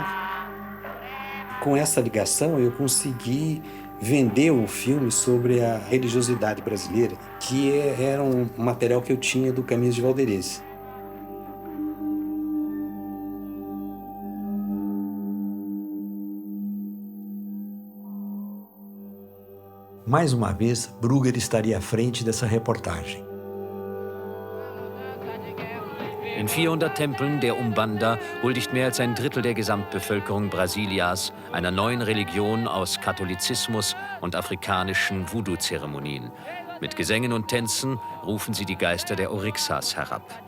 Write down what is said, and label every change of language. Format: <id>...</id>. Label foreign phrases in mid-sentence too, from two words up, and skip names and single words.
<pt>Com essa ligação, eu consegui vender um filme sobre a religiosidade brasileira, que era um material que eu tinha do Caminhos de Valderiz. Mais uma vez, Brugger estaria à frente dessa reportagem.</pt> <de>In 400 Tempeln der Umbanda huldigt mehr als ein Drittel der Gesamtbevölkerung Brasilias einer neuen Religion aus Katholizismus und afrikanischen Voodoo-Zeremonien. Mit Gesängen und Tänzen rufen sie die Geister der Orixás herab.</de>